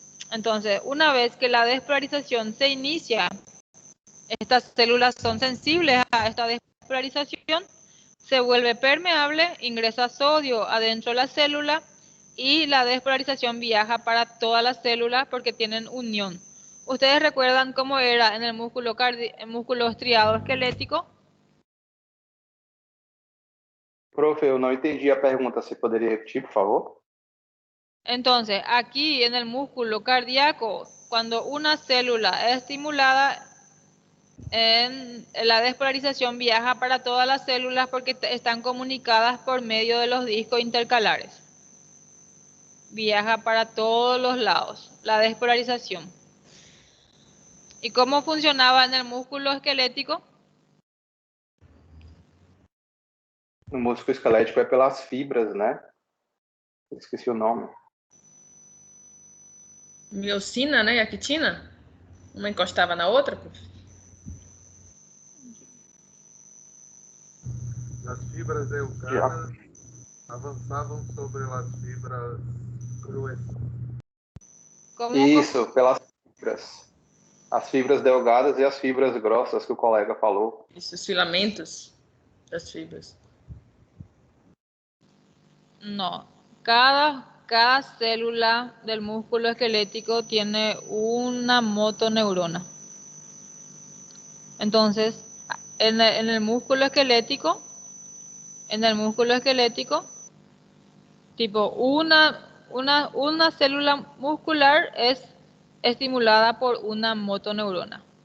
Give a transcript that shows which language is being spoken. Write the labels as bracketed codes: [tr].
[es] Entonces, una vez que la despolarización se inicia, estas células son sensibles a esta despolarización, se vuelve permeable, ingresa sodio adentro de la célula y la despolarización viaja para todas las células porque tienen unión. ¿Ustedes recuerdan cómo era en el músculo estriado esquelético? [pt] Prof, eu não entendi a pergunta. Você poderia repetir, por favor? [es] Entonces, aquí en el músculo cardíaco, cuando una célula es estimulada, en la despolarización viaja para todas las células porque están comunicadas por medio de los discos intercalares. Viaja para todos los lados, la despolarización. ¿Y cómo funcionaba en el músculo esquelético? [pt] No músculo esquelético é pelas fibras, né? Eu esqueci o nome. Miocina, né? E actina? Uma encostava na outra, prof? As fibras delgadas avançavam sobre as fibras gruesas. Isso, pelas fibras. As fibras delgadas e as fibras grossas que o colega falou. Isso, os filamentos das fibras. [es] No, cada célula del músculo esquelético tiene una motoneurona. Entonces, en el músculo esquelético, tipo una célula muscular es estimulada por una motoneurona.